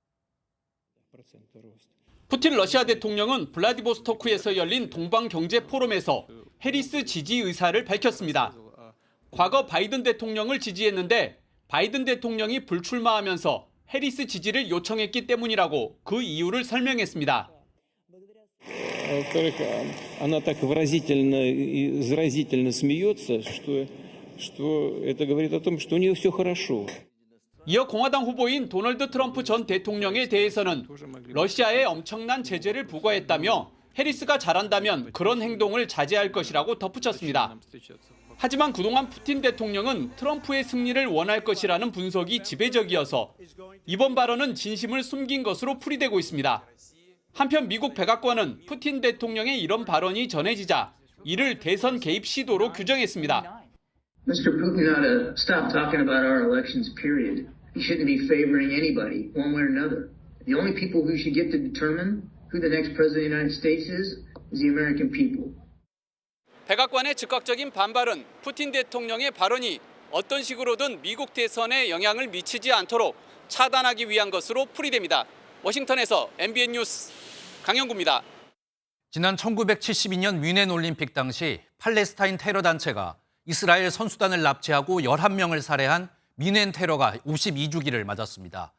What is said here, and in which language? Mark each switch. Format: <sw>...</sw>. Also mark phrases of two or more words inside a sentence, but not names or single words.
<ko>푸틴 러시아 대통령은 블라디보스토크에서 열린 동방경제 포럼에서 해리스 지지 의사를 밝혔습니다. 과거 바이든 대통령을 지지했는데 바이든 대통령이 불출마하면서 해리스 지지를 요청했기 때문이라고 그 이유를 설명했습니다.</ko> <ru>Во-вторых, она так выразительно и заразительно смеется, что это говорит о том, что у нее все хорошо.</ru> <ko>이어 공화당 후보인 도널드 트럼프 전 대통령에 대해서는 러시아에 엄청난 제재를 부과했다며 해리스가 잘한다면 그런 행동을 자제할 것이라고 덧붙였습니다. 하지만 그동안 푸틴 대통령은 트럼프의 승리를 원할 것이라는 분석이 지배적이어서 이번 발언은 진심을 숨긴 것으로 풀이되고 있습니다. 한편 미국 백악관은 푸틴 대통령의 이런 발언이 전해지자 이를 대선 개입 시도로 규정했습니다.</ko> <en>Mr. Putin ought to stop talking about our elections, period. He shouldn't be favoring anybody, one way or another. The only people who should get to determine who the next president of the United States is the American people.</en> <ko>백악관의 즉각적인 반발은 푸틴 대통령의 발언이 어떤 식으로든 미국 대선에 영향을 미치지 않도록 차단하기 위한 것으로 풀이됩니다. 워싱턴에서 MBN 뉴스 강영구입니다. 지난 1972년 뮌헨 올림픽 당시 팔레스타인 테러 단체가 이스라엘 선수단을 납치하고 11명을 살해한 뮌헨 테러가 52주기를 맞았습니다.</ko>